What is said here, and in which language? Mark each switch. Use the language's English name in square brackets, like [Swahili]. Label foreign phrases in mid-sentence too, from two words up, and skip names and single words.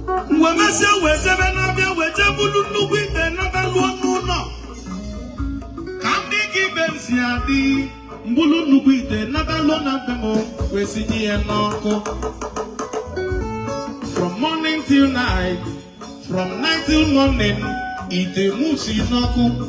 [Igbo] Mgbe mesịa wee jebe n'abịa wee jee bulu nnukwu ite nata lụọ n'ụlọ. Ka ndị ka ibe m si adị, mbulu nnukwu ite nata lụọ na be m wee sinye ya n'ọkụ. [English] From morning till night, from night till morning, [Igbo] ite mụ si n'ọkụ.